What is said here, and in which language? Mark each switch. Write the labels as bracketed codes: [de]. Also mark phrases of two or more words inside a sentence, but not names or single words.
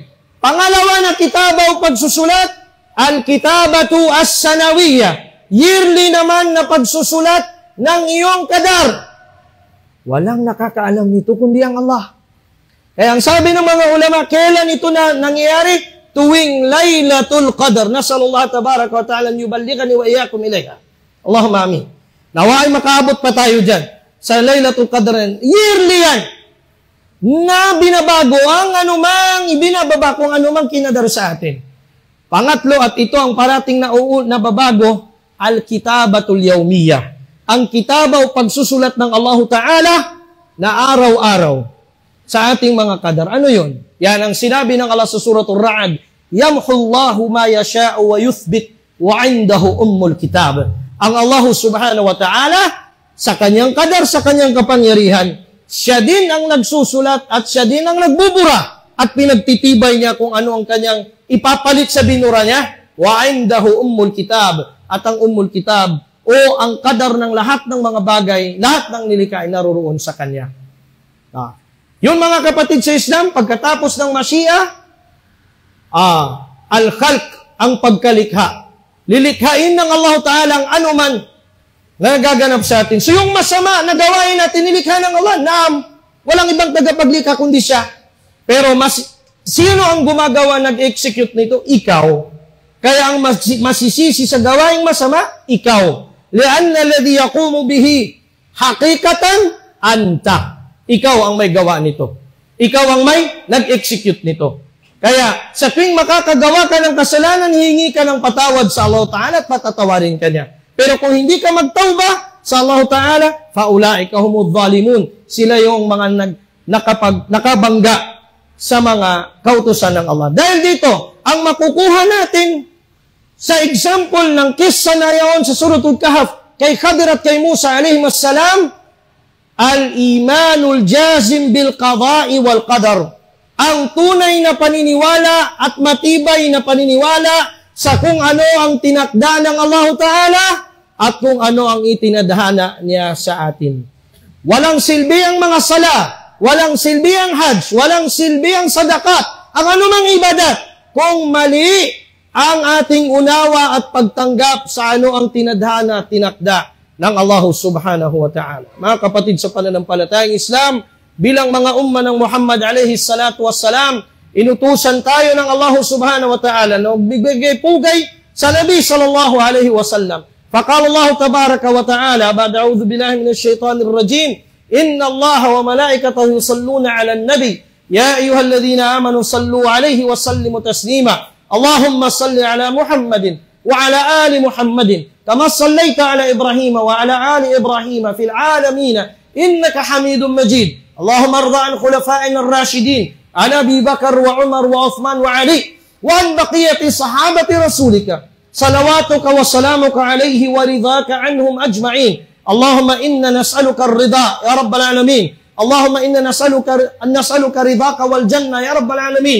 [tl] Pangalawa na kitaba o pagsusulat, [ar] الكتابة السنوية. [tl] Yearly naman na pagsusulat ng iyong kadar. Walang nakakaalam nito kundi ang Allah. Kaya ang sabi ng mga ulama, kailan ito na nangyayari? Tuwing Laylatul Qadr. [ar] نسأل الله تبارك وتعالى يبلغنا وإياكم إليها. اللهم آمين. [tl] Nawa ay makaabot pa tayo dyan. Sa Laylatul Qadr, yearly yan. Na binabago ang anumang, ibinababa kung anumang kinadar sa atin. Pangatlo, at ito ang parating na nababago, [ar] الكتابة اليومية. [tl] Ang kitaba o pagsusulat ng Allah Ta'ala na araw-araw sa ating mga kadar. Ano yun? Yan ang sinabi ng Allah sa suratul Ra'd, [ar] يمحو الله ما يشاء ويثبت وعنده أم الكتاب. [tl] Ang Allah [ar] سبحانه وتعالى [tl] sa kanyang kadar, sa kanyang kapangyarihan, siya din ang nagsusulat at siya din ang nagbubura at pinagtitibay niya kung ano ang kanyang ipapalit sa binura niya. [ar] وعنده أم الكتاب. [tl] At ang [ar] أم الكتاب [tl] o ang kadar ng lahat ng mga bagay, lahat ng nilikha ay naroroon sa kanya. Yun mga kapatid sa Islam, pagkatapos ng Mashiach, al-khalq, ang pagkalikha. Lilikhain ng Allah Ta'ala ang anuman na nagaganap sa atin. So yung masama na gawain natin, nilikha ng Allah, naam, walang ibang tagapaglikha kundi siya. Pero sino ang gumagawa, nag-execute nito? Ikaw. Kaya ang masisisi sa gawaing masama, ikaw. [ar] لأن الذي يقوم به حقيقة أنت. [tl] Ikaw ang may gawa nito. Ikaw ang may nag-execute nito. Kaya sa tuwing makakagawa ka ng kasalanan, hihingi ka ng patawad sa Allah Ta'ala at patatawarin ka niya. Pero kung hindi ka magtauba, sa Allah Ta'ala, [ar] فأولئك هم الظالمون. [tl] Sila yung mga nakabangga sa mga kautusan ng Allah. Dahil dito, ang makukuha natin sa example ng kissa na yaon sa Suratul Kahf, kay Khadir at kay Musa alayhimassalam, [ar] الإيمان الجازم بالقضاء والقدر. [tl] Ang tunay na paniniwala at matibay na paniniwala sa kung ano ang tinakda ng Allah Ta'ala at kung ano ang itinadhana niya sa atin. Walang silbi ang mga sala, walang silbi ang hajj, walang silbi ang sadakat, ang anumang ibadat, kung mali ang ating unawa at pagtanggap sa ano ang tinadhana at tinakda ng Allah Subhanahu wa Ta'ala. Mga kapatid sa pananampalatayang Islam, bilang mga umma ng Muhammad [ar] عليه الصلاة والسلام, [tl] inutusan tayo ng Allah [ar] سبحانه وتعالى [tl] na magbigay pugay sa Nabi [ar] صلى الله عليه وسلم. فقال الله تبارك وتعالى، بعد أعوذ بالله من الشيطان الرجيم، إن الله وملائكته يصلون على النبي، يا أيها الذين آمنوا صلوا عليه وسلموا تسليما. اللهم صل على محمد وعلى آل محمد كما صليت على إبراهيم وعلى آل إبراهيم في العالمين إنك حميد مجيد. اللهم ارض عن خلفائنا الراشدين عن أبي بكر وعمر وعثمان وعلي وعن بقية صحابة رسولك صلواتك وسلامك عليه ورضاك عنهم أجمعين. اللهم إنا نسألك الرضا يا رب العالمين. اللهم إنا نسألك رضاك والجنة يا رب العالمين.